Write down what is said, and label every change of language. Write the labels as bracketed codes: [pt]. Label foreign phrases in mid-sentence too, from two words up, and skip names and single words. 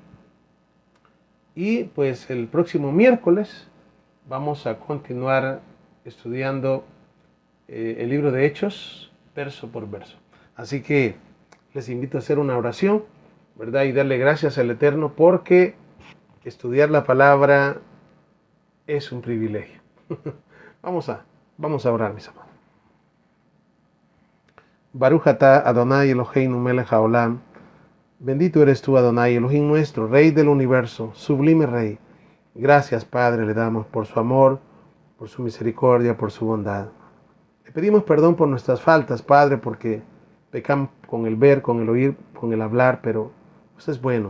[es] Y pues el próximo miércoles vamos a continuar estudiando el libro de Hechos, verso por verso. Así que les invito a hacer una oración, ¿verdad? Y darle gracias al Eterno porque estudiar la palabra es un privilegio. Vamos a orar, mis amados. [he] ברוך אתה אדוני אלהינו מלך העולם. [es] Bendito eres tú, Adonai Elohim nuestro, Rey del universo, sublime Rey. Gracias, Padre, le damos por su amor, por su misericordia, por su bondad. Le pedimos perdón por nuestras faltas, Padre, porque pecamos con el ver, con el oír, con el hablar, pero usted es bueno.